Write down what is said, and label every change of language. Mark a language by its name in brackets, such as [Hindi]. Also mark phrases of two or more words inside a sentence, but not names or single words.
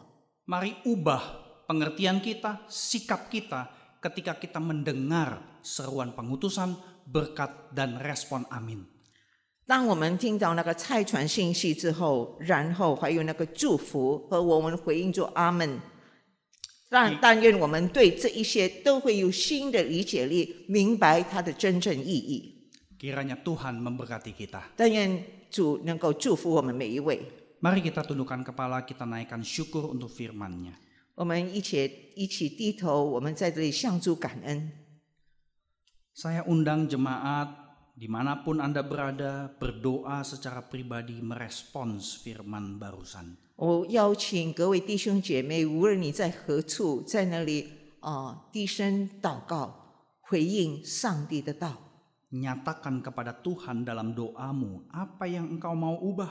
[Indonesian] Mari ubah pengertian kita, sikap kita ketika kita mendengar seruan pengutusan, berkat dan respon amin. [Chinese] 当我们听到那个拆船信息之后，然后还有那个祝福和我们回应做阿们，但愿我们对这一些都会有新的理解力，明白它的真正意义。 [Indonesian] Kiranya Tuhan memberkati kita. [Chinese] 但愿主能够祝福我们每一位。 [Indonesian] Mari kita tundukkan kepala, kita naikkan syukur untuk firman-Nya. [Chinese] 我们一起低头，我们在这里向主感恩。 [Indonesian] Saya undang jemaat dimanapun Anda berada, berdoa secara pribadi merespons firman barusan. [Chinese] 我邀请各位弟兄姐妹，无论你在何处，在那里低声祷告，回应上帝的道。 [Indonesian] Nyatakan kepada Tuhan dalam doamu apa yang engkau mau ubah.